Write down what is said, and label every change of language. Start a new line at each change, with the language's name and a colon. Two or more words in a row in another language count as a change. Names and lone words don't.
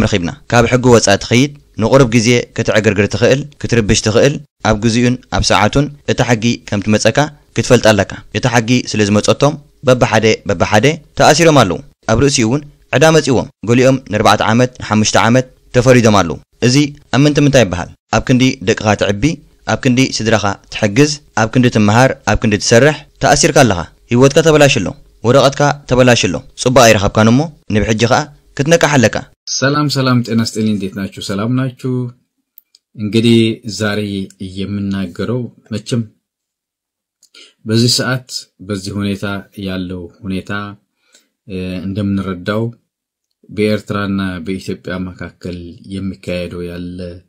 Tigrinya: ረኺብና ካብ ሕጊ ወጻእ ትኸይድ ንቑርብ ግዜ ክትዕግርግር ትኽእል ክትርብሽ ትኽእል ኣብ ግዜኡን ኣብ ሰዓቱን እቲ ሓጊ ከም ትመጸካ ክትፈልጥ ኣለካ እቲ ሓጊ ስለ ዝመጸቶም በብሓደ ተኣሲሮም ኣለዉ ኣብ ርእሲኡ እውን ዕዳ መጺዎም ገሊኦም ን4 ዓመት ን5 ዓመት ተፈሪዶም ኣለዉ እዚ ኣብ ምንታይ ይበሃል ኣብ ክንዲ ደቅኻ ትዕቢ ኣብ ክንዲ ስድራኻ ትሕግዝ ኣብ ክንዲ ትመሃር ኣብ ክንዲ ትሰርሕ ተኣሲርካ ኣለኻ ህይወትካ ተበላሽሎ ወረቐትካ ተበላሽሎ ጽባቕ ኣይረኸብካን እሞ ንብሕጂ ኸኣ ክትነቃሕ ኣለካ
Amharic: ሰላም ጤና ይስጥልኝ እንዴት ናችሁ ሰላም ናችሁ እንግዲህ ዛሬ የምናገረው መቼም በዚህ ሰዓት በዚህ ሁኔታ ያለው ሁኔታ እንደምንረዳው በኤርትራና በኢትዮጵያ መካከል የሚካሄደው ያለ